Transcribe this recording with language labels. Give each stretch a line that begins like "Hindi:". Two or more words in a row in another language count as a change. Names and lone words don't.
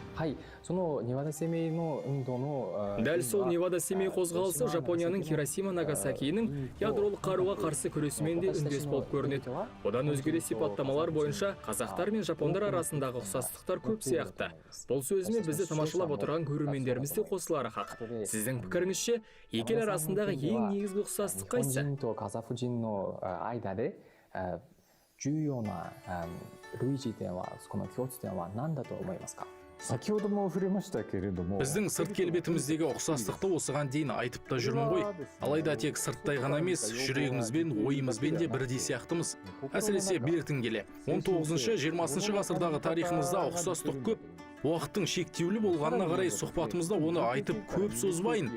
Kazakh: Дәл сол Невада-Семей қозғалысы Жапонияның Хиросима-Нагасакиінің ядролық қаруға қарсы күресімен де үндес болып көрінеді. Одан өзге де сипаттамалар бойынша қазақтар мен жапондар арасындағы ұқсастықтар көп сияқты. Бұл сөзіме бізді тамашалап отырған көрермендеріміз де қосылары хақ. Сіздің пікіріңізше, екі ел арасындағы ең негізгі ұқсастық қайсы?
Japanese: 重要な類似点は、この共通点は何だと思いますか?
Kazakh: Біздің сырт келбетіміздегі ұқсастықты осыған дейін айтып та жүрмін ғой. Алайда тек сырттай ғана емес, жүрегімізбен, ойымызбен де бірдей сияқтымыз. Әсіресе бертін келе. 19-20 ғасырдағы тарихымызда ұқсастық көп. Уақыттың шектеулі болғанына қарай сұхбатымызда оны айтып көп созбайын.